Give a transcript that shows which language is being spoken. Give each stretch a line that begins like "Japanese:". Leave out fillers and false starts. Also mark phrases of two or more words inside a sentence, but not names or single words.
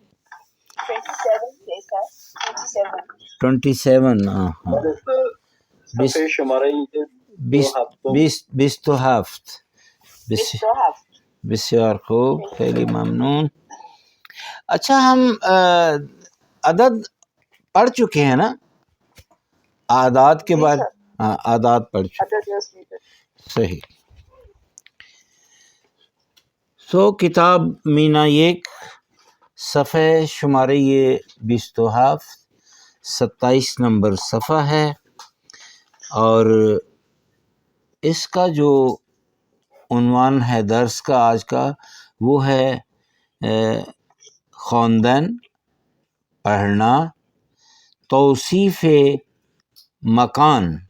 Urdu: 27، ہاں
Persian: صفحے شمارہ 27 بسیار خوب، خیلی ممنون۔
Urdu: اچھا، ہم عدد پڑھ چکے ہیں نا، اعداد کے بعد، ہاں اعداد پڑھ چکے، صحیح۔
Persian: کتاب مینا یک، صفحہ شمارے
Urdu: یہ 27 نمبر صفحہ ہے، اور اس کا جو عنوان ہے درس کا آج کا، وہ ہے خواندن، پڑھنا، توصیف مکان۔